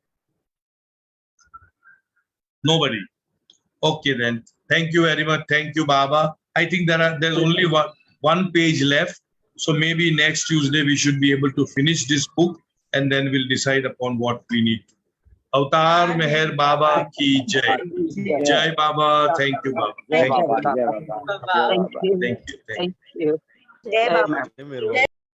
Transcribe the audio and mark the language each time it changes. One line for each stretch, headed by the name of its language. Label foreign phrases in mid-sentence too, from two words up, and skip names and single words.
English: Nobody. Okay then. Thank you very much. Thank you, Baba. I think there's only one page left. So maybe next Tuesday we should be able to finish this book and then we'll decide upon what we need.
Hindi: Avatar Meher Baba ki Jai. Jai Baba.
English: Thank you,
Hindi: Baba. Jai
English: Thank you.
Hindi: Baba. Jai Baba. Jai Baba.
English: Thank you. Thank you.
Hindi: Jai Baba.